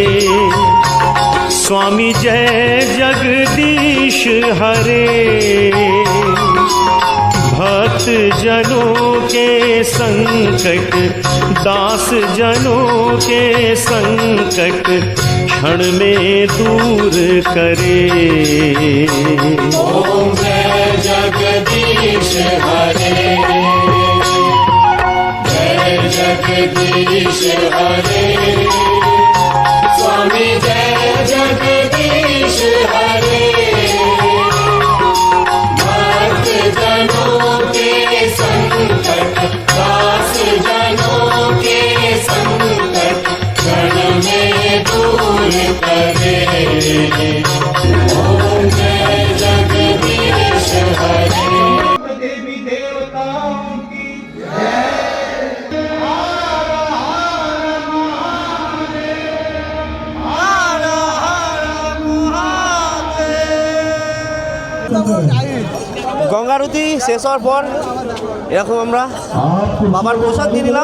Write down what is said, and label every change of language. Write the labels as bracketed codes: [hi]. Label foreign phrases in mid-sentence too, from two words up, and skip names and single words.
[hi] स्वामी जय जगदीश हरे। भक्त जनों के संकट, दास जनों के संकट क्षण में दूर करे। ओम जय जगदीश हरे, जगदीश हरे, स्वामी जय जगदीश हरे। भक्त जनों के संकट, दास जनों के संकट क्षण में दूर करे। ओम जय जगदीश हरे। देवी देवताओं की [bn] গঙ্গারতি শেষ হওয়ার পর এরকম আমরা বাবার প্রসাদ নিয়ে নিলাম।